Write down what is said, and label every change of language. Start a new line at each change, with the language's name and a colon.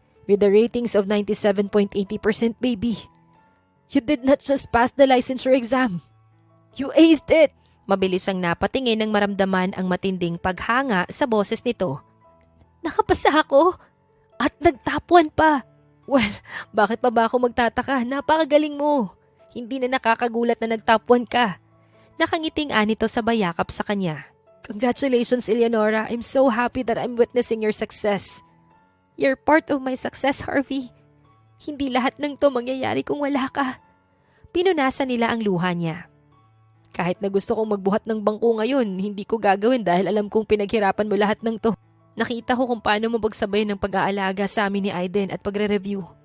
English: With the ratings of 97.80% baby. You did not just pass the licensure exam. You aced it!
Filipino: Mabilis ang napatingin nang maramdaman ang matinding paghanga sa boses nito. Nakapasa ako? At nagtapuan pa. Well, bakit pa ba ako magtataka? Napakagaling mo. Hindi na nakakagulat na nagtapuan ka. Nakangiting anito sa bayakap sa kanya.
English: Congratulations, Eleonora. I'm so happy that I'm witnessing your success. You're part of my success, Harvey.
Filipino: Hindi lahat ng to mangyayari kung wala ka. Pinunasan nila ang luha niya. Kahit na gusto kong magbuhat ng bangko ngayon, hindi ko gagawin dahil alam kong pinaghirapan mo lahat ng to. Nakita ko kung paano mo pagsabay ng pag-aalaga sa amin ni Aiden at pagre-review.